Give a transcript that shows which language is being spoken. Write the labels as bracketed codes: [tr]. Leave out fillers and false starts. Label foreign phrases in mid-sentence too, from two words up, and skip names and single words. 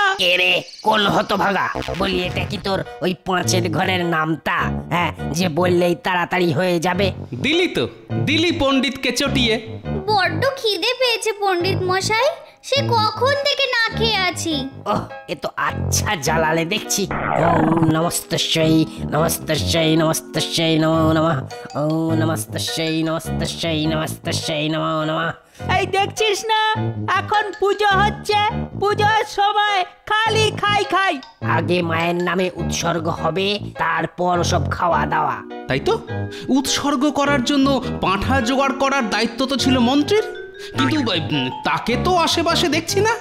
[bn] কে রে, কোন হতভাগা? বলি এটা কি তোর ওই পাঁচের ঘরের নামটা? হ্যাঁ, যে বললেই তাড়াতাড়ি হয়ে যাবে। দিলি পণ্ডিতকে চটিয়ে। বড্ড খিদে পেয়েছে পণ্ডিত মশাই, সে কখন থেকে না খেয়ে আছি। ওহ, এ তো আচ্ছা জ্বালালে দেখছি। [sa] ওম নমস্তস্যৈ নমস্তস্যৈ নমস্তস্যৈ নমো নমঃ। ওম নমস্তস্যৈ নমস্তস্যৈ নমস্তস্যৈ নমো নমঃ। [bn] এই দেখছিস না, এখন পুজো হচ্ছে, পুজোর সময় খালি খাই খাই। আগে মায়ের নামে উৎসর্গ হবে, তারপর সব খাওয়া দাওয়া। তাই তো, উৎসর্গ করার জন্য পাঁঠা জোগাড় করার দায়িত্ব তো ছিল মন্ত্রীর, কিন্তু তাকে তো আশেপাশে দেখছি না।